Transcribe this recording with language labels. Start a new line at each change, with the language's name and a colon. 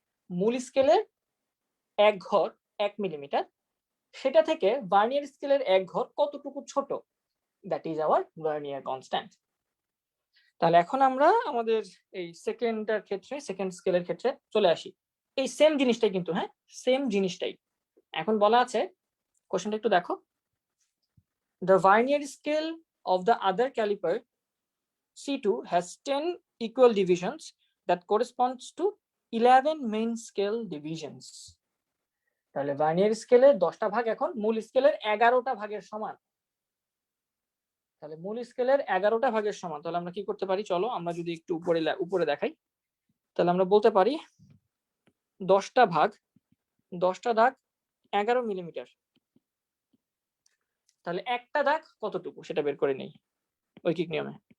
Bangla: মূল স্কেলের এক ঘর 1 মিলিমিটার, সেটা থেকে ভার্নিয়ার স্কেলের এক ঘর কতটুকু ছোট,
English: That is our vernier constant.
Bangla: তাহলে এখন আমরা আমাদের এই সেকেন্ডের ক্ষেত্রে, সেকেন্ড স্কেলের ক্ষেত্রে চলে আসি। এই সেম জিনিসটাই কিন্তু, হ্যাঁ সেম জিনিসটাই। এখন বলা আছে, কোশ্চেনটা একটু দেখো,
English: the vernier scale of the other caliper C2 has 10 equal divisions that corresponds to 11 main scale divisions.
Bangla: তাহলে ভার্নিয়ার স্কেলের 10টা ভাগ এখন মূল স্কেলের 11টা ভাগের সমান। তাহলে মূল স্কেলের 11টা ভাগের সমান, তাহলে আমরা কি করতে পারি, চলো আমরা যদি একটু উপরে দেখাই, তাহলে আমরা বলতে পারি 10টা ভাগ 11 মিলিমিটার, তাহলে একটা দাগ কতটুকু সেটা বের করে নেই ঐকিক নিয়মে।